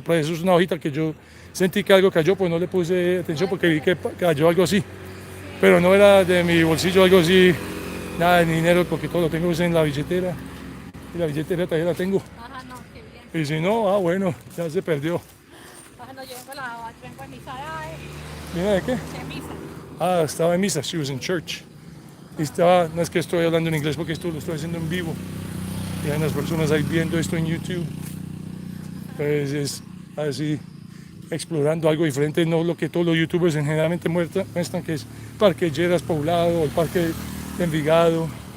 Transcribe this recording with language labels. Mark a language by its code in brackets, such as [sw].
[es] Pues eso es una hojita que yo sentí que algo cayó, pues no le puse atención porque vi que cayó algo así. Pero no era de mi bolsillo algo así, nada de dinero, porque todo lo tengo en la billetera. Y la billetera todavía la tengo. Ajá, no, qué bien. Y si no, bueno, ya se perdió. Ajá, no, yo vengo a misa. ¿Mira de qué? De misa. Ah, estaba en misa, [en] she was in church. [es] Y estaba, no es que estoy hablando en inglés porque esto lo estoy haciendo en vivo. Y hay unas personas ahí viendo esto en YouTube. Pues es así, explorando algo diferente, no lo que todos los youtubers generalmente muestran, que es Parque Lleras Poblado, el Parque de Envigado.